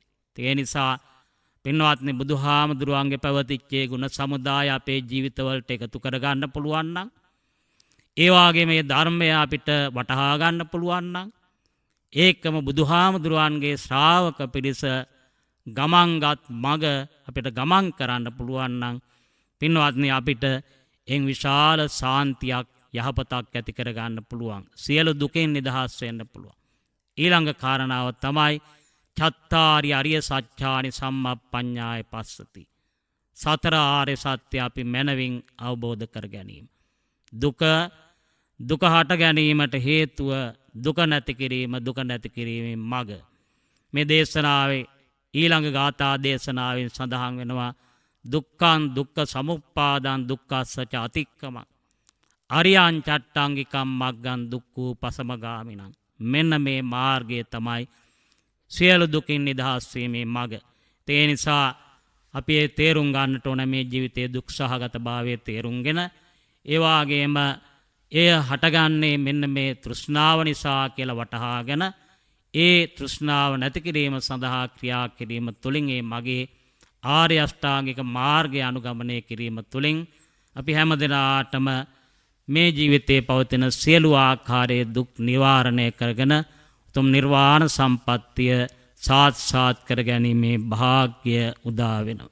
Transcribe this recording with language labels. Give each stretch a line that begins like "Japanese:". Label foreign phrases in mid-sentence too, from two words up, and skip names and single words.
Sinhala: ඒ නිසා පින්වත්නි, බුදුහාමුදුරුවන්ගේ පැවතිච්ච ගුණ සමුදාය අපේ ජීවිතවලට එකතු කරගන්න පුළුවන් නම්, ඒ වාගේ මේ ධර්මය අපිට වටහා ගන්න පුළුවන් නම්, ඒකම බුදුහාමුදුරුවන්ගේ ශ්‍රාවක පිරිස ගමන්ගත් මග අපිට ගමන් කරන්න පුළුවන් නම්, පින්වත්නි, අපිට එන් විශාල සාන්තියක්, යහපතක් ඇති කරගන්න පුළුවන්. සියලු දුකෙන් නිදහස් වෙන්න පුළුවන්. ඊළඟ කාරණාව තමයි
Pali: චත්තාරි අරිය සත්‍යානි සම්මප්පඤ්ඤාය පස්සති.
Sinhala: සතර ආර්ය සත්‍ය අපි මනවින් අවබෝධ කර ගැනීම. දුක හට ගැනීමට හේතුව දුක නැති කිරීම, දුක නැති කිරීමේ මඟ. මේ දේශනාවේ ඊළඟ ගාථා දේශනාවෙන් සඳහන් වෙනවා
Pali: දුක්ඛං දුක්ඛ සමුප්පාදං දුක්ඛස්ස අතික්කමං අරියං චට්ටාංගිකම් මග්ගං දුක්ඛෝ පසමගාමිනං.
Sinhala: මෙන්න මේ මාර්ගය තමයි සියලු දුකින් නිදහස් වීමේ මඟ. ඒ නිසා අපි ඒ තේරුම් ගන්නට ඕන මේ ජීවිතයේ දුක් සහගත භාවයේ තේරුම්ගෙන, ඒ වාගේම එය හටගන්නේ මෙන්න මේ තෘෂ්ණාව නිසා කියලා වටහාගෙන, ඒ තෘෂ්ණාව නැති කිරීම සඳහා ක්‍රියා කිරීම තුළින් ඒ මගේ ආර්ය අෂ්ටාංගික මාර්ගය අනුගමනය කිරීම තුළින් අපි හැමදෙනාටම මේ ජීවිතයේ පවතින සියලු ආකාරයේ දුක් නිවාරණය කරගෙන උතුම් නිර්වාණ සම්පත්තිය සාත්සාත් කර ගැනීමේ භාග්‍ය උදා වෙනවා.